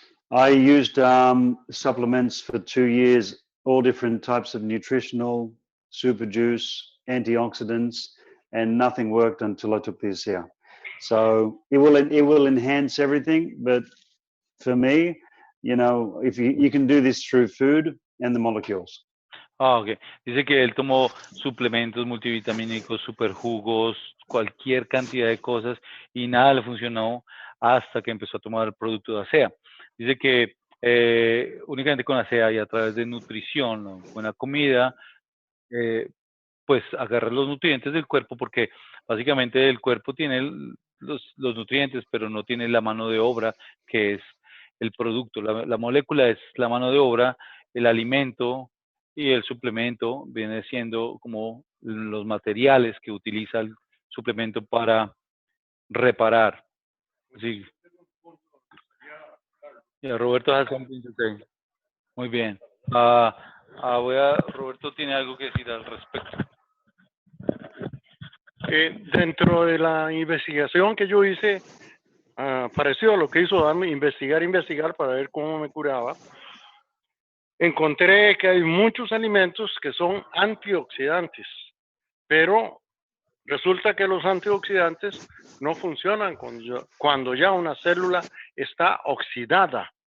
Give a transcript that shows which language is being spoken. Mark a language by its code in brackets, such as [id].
[en] I used supplements for 2 years, all different types of nutritional, super juice, antioxidants, and nothing worked until I took the ASEA. So it will enhance everything, but for me, you know, if you can do this through food and the molecules. Okay. [es] Dice que él tomó suplementos multivitamínicos, superjugos, cualquier cantidad de cosas y nada le funcionó hasta que empezó a tomar el producto de ASEA. Dice que únicamente con ASEA y a través de nutrición, buena comida, pues agarrar los nutrientes del cuerpo, porque básicamente el cuerpo tiene los nutrientes, pero no tiene la mano de obra que es el producto. La molécula es la mano de obra, el alimento y el suplemento viene siendo como los materiales que utiliza el suplemento para reparar. Sí. [en] Yeah, Roberto has something to say. [es] Muy bien. Roberto tiene algo que decir al respecto. Dentro de la investigación que yo hice, parecido a lo que hizo Dan, investigar para ver cómo me curaba, encontré que hay muchos alimentos que son antioxidantes, pero resulta que los antioxidantes no funcionan cuando ya una célula está oxidada.